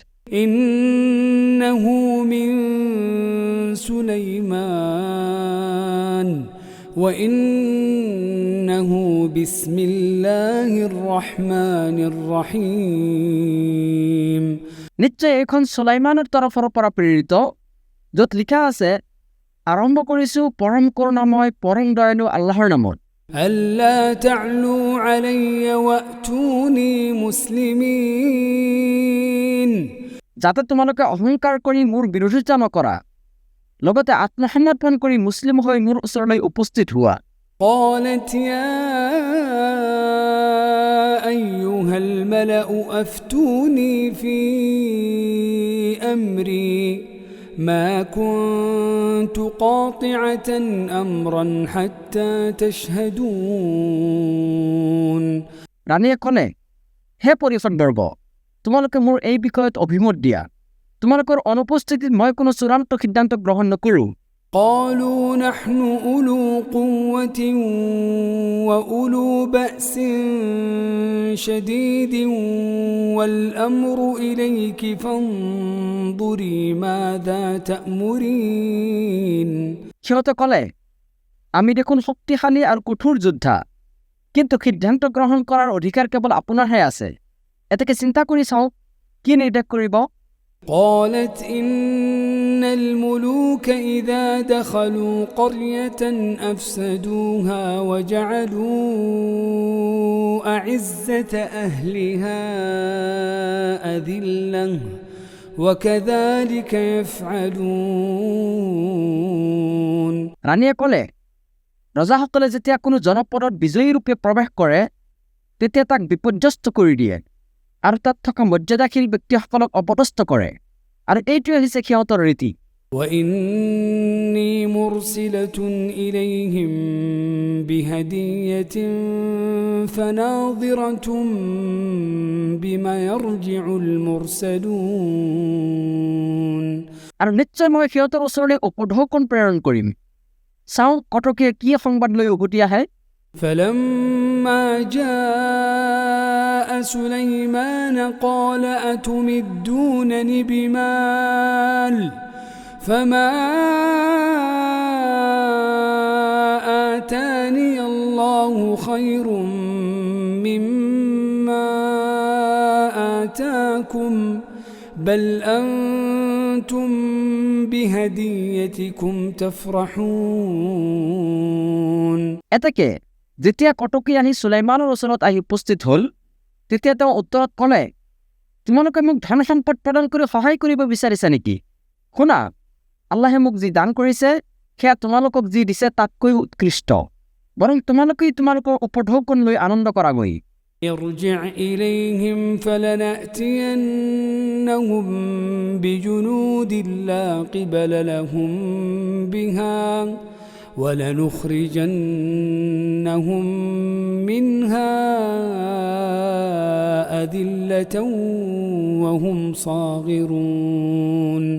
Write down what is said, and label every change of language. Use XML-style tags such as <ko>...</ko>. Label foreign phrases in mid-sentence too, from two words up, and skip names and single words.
<ar>إنه من سليمان وإنه بسم الله الرحمن الرحيم</ar> <as>নিশ্চয় এইখন সুলাইমানৰ তৰফৰ পৰা প্ৰেৰিত, য'ত লিখা আছে, আৰম্ভ কৰিছোঁ পৰম কৰুণাময় পৰম দয়ালু আল্লাহৰ নামত।</as> <ar>ألا تعلوا علي وأتوني مسلمين</ar> <as>যাতে তোমালোকে অহংকাৰ কৰি মোৰ বিৰোধিতা নকৰা, লগতে আত্মসমৰ্পণ কৰি মুছলিম হৈ মোৰ ওচৰলৈ উপস্থিত হোৱা।</as> <ar>قالت يا أيها الملأ أفتوني في أمري ما كنت قاطعة أمرا حتى تشهدون</ar> <as>ৰাণীয়ে ক'লে, হে পৰিষদবৰ্গ, তোমালোকে মোৰ এই বিষয়ত অভিমত দিয়া। তোমালোকৰ অনুপস্থিতিত মই কোনো চূড়ান্ত সিদ্ধান্ত গ্ৰহণ নকৰোঁ।</as> <ar>قالوا نحن أولو قوة وأولو بأس شديد والأمر إليك فانظري ماذا تأمرين</ar> <as>সিহঁতে ক'লে, আমি দেখোন শক্তিশালী আৰু কঠোৰ যোদ্ধা, কিন্তু সিদ্ধান্ত গ্ৰহণ কৰাৰ অধিকাৰ কেৱল আপোনাৰহে আছে। এতেকে চিন্তা কৰি চাওক, কি নিৰ্দেশ কৰিব?</as> <ar>قالت إن الملوك إذا دخلوا قرية أفسدوها وجعلوا أعزة أهلها أذلة وكذلك يفعلون</ar> <as>ৰাণীয়ে ক'লে, ৰজাসকলে যেতিয়া কোনো জনপদত বিজয়ী ৰূপে প্ৰৱেশ কৰে তেতিয়া তাক বিপৰ্যস্ত কৰি দিয়ে আৰু তাত থকা মৰ্যাদাশীল ব্যক্তিসকলক অপদস্থ কৰে, আৰু এইটোৱে হৈছে সিহঁতৰ ৰীতি।</as> <ar>وإني مرسلة إليهم بهدية فناظرة بما يرجع المرسلون</ar> <as>আৰু নিশ্চয় মই সিহঁতৰ ওচৰলৈ উপঢৌকন প্ৰেৰণ কৰিম। চাওঁ কটকীয়ে কি সংবাদ লৈ উভতি আহে।</as> <ar>فلما جاء سليمان قال أتمدونني بمال فما آتاني الله خير مما آتاكم بل أنتم بهديتكم تفرحون</ar> <as>এতেকে যেতিয়া কটকী আহি সুলাইমানৰ ওচৰত আহি উপস্থিত হ'ল তেতিয়া তেওঁ উত্তৰত ক'লে, তোমালোকে মোক ধন সম্পদ প্ৰদান কৰি সহায় কৰিব বিচাৰিছা নেকি? শুনা, আল্লাহে মোক যি দান কৰিছে সেয়া তোমালোকক যি দিছে তাতকৈ উৎকৃষ্ট। বৰং তোমালোকেই তোমালোকৰ উপঢৌকন লৈ আনন্দ কৰাগৈ।</as> <ar>ارجع إليهم فلنأتينهم بجنود لا قبل لهم بها ولنخرجنهم منها أذلة وهم صاغرون</ar>